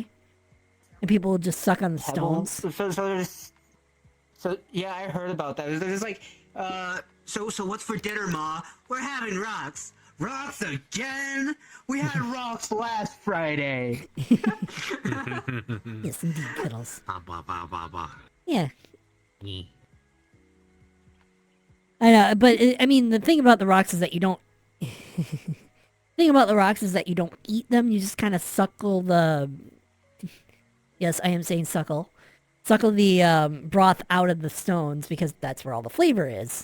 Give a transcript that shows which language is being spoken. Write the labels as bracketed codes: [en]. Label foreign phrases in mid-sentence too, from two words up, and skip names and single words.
[en] And people will just suck on the stones. So yeah, I heard about that. There's like, so what's for dinner, Ma? We're having rocks. Rocks again? We had rocks last Friday. Yes, indeed, Piddles. Ba, ba, ba, ba, ba. Yeah. Yeah. I know, but I mean, the thing about the rocks is that you don't. Thing about the rocks is that you don't eat them. You just kind of suckle the. Yes, I am saying suckle. Suckle the broth out of the stones because that's where all the flavor is.